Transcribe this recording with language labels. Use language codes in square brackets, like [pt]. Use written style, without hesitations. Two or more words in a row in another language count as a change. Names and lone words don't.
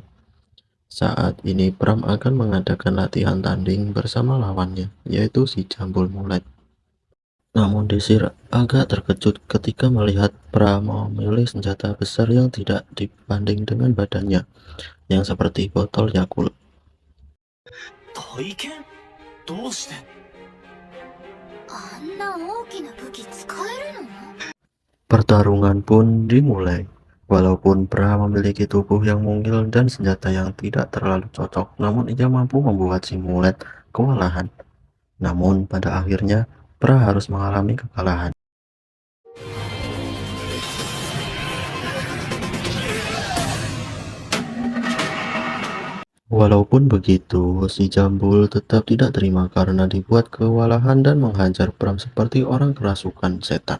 [id] Saat ini Pram akan mengadakan latihan tanding bersama lawannya, yaitu si Jambul Mulet. Namun Desir agak terkejut ketika melihat Pram memilih senjata besar yang tidak dibanding dengan badannya, yang seperti botol Yakult. [ja] 体験どうして？あんな大きな武器使えるの？ [id] Pertarungan pun dimulai. Walaupun Pra memiliki tubuh yang mungil dan senjata yang tidak terlalu cocok, namun ia mampu membuat si Mulet kewalahan. Namun pada akhirnya Pra harus mengalami kekalahan. Walaupun begitu, si Jambul tetap tidak terima karena dibuat kewalahan dan menghajar Pram seperti orang kerasukan setan.